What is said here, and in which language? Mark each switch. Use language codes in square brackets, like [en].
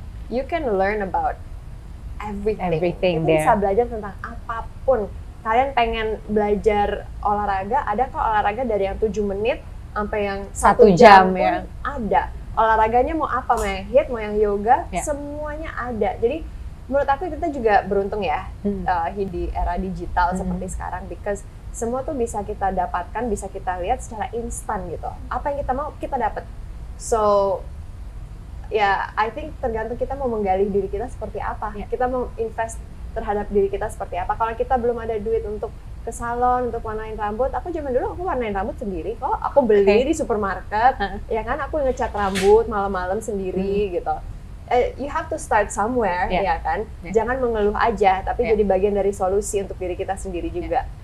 [en] You can learn about everything. [id] Kita bisa belajar tentang apapun. Kalian pengen belajar olahraga, ada kok olahraga dari yang 7 menit sampai yang 1 jam pun ya. Ada. Olahraganya mau apa, mau yang HIIT, mau yang yoga, semuanya ada. Jadi menurut aku kita juga beruntung ya di era digital seperti sekarang, [en] because [id] semua tuh bisa kita dapatkan, bisa kita lihat secara instan gitu. Apa yang kita mau kita dapat. [en] So I think [id] tergantung kita mau menggali diri kita seperti apa. Kita mau invest terhadap diri kita seperti apa. Kalau kita belum ada duit untuk ke salon, untuk warnain rambut, aku zaman dulu aku warnain rambut sendiri kok. Aku beli di supermarket, ya kan, aku ngecat rambut malam-malam sendiri gitu. [en] You have to start somewhere, [id] ya kan? Jangan mengeluh aja, tapi jadi bagian dari solusi untuk diri kita sendiri juga.